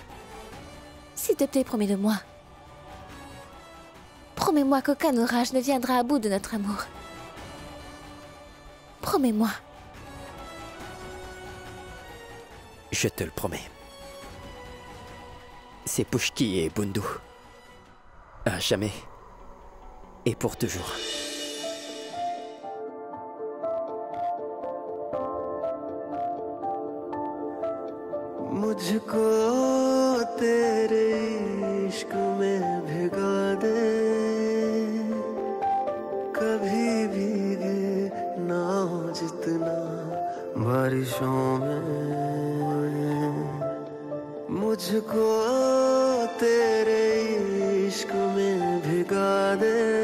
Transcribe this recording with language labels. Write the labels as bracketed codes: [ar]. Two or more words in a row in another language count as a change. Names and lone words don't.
[fr] S'il te plaît, promets-le-moi. Promets-moi qu'aucun orage ne viendra à bout de notre amour. Promets-moi. Je te le promets. C'est Pushki et Bundu. À jamais. Et pour toujours. [hi] मुझको तेरे इश्क में भिगा दे कभी भीगे ना हो जितना बारिशों में मुझको तेरे इश्क में भिगा दे